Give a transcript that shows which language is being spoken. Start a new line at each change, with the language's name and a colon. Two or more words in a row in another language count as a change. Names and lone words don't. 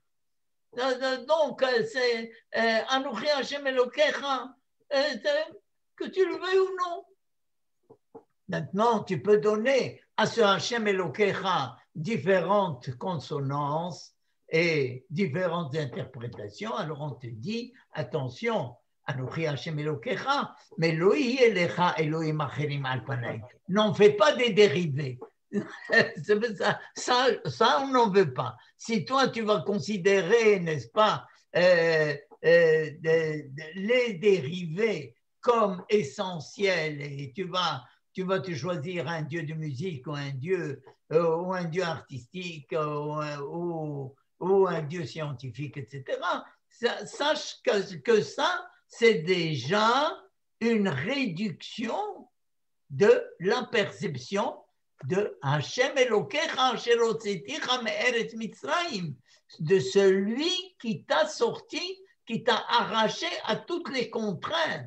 French: Donc, c'est
Hebrew: אנכי השם אלקיך,
French: que tu le veuilles ou non. Maintenant, tu peux donner à ce
Hebrew: השם אלקיך
French: différentes consonances et différentes interprétations. Alors, on te dit, attention,
Hebrew: אנכי השם אלקיך, mais לא יהיה לך אלהים אחרים על פני.
French: N'en fais pas des dérivés. Ça, on n'en veut pas. Si toi, tu vas considérer, n'est-ce pas, les dérivés comme essentiels et tu vas te choisir un dieu de musique ou un dieu artistique ou un dieu scientifique, etc., sache que ça, c'est déjà une réduction de la perception de
Hebrew: השם אלקיך אשר הוצאתיך מארץ מצרים,
French: de celui qui t'a sorti, qui t'a arraché à toutes les contraintes.